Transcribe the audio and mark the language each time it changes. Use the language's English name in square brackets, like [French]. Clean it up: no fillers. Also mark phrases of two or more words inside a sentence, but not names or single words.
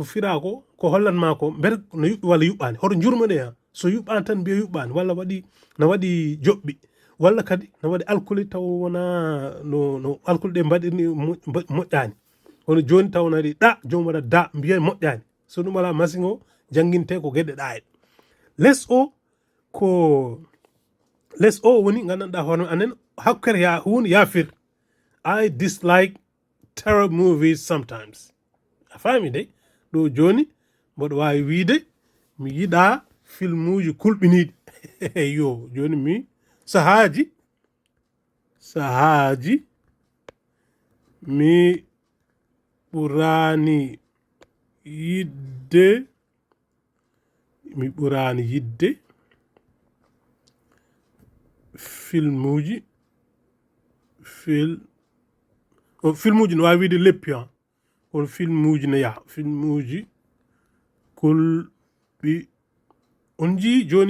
[Fula] fira ko hollanma ko mbete no yuɓɓi walla yuɓɓani hoto jurmone ha so yuɓɓani tan mbiya yuɓɓani walla no waɗi joɓɓi walla kadi no waɗi alcool taw wona no alcool ɗe mbaɗirni moƴƴani hono joni taw waɗi ɗa jomum waɗa da mbiya moƴƴani so ɗum wala machine o jangguinte ko gueɗe ɗa en less o woni gandanɗa hoorema anen hakkere hunde yafir [English] I dislike terror movies sometimes [Fula] a faami de ɗo joni mboɗo wawi wiide mi yiɗa film uji kulɓiniɗi yo joni mi sahaji mi ɓurani yidde filmuji no wawi wiide leppi ha on filmuji no yaha filmuji kulɓi on jii joni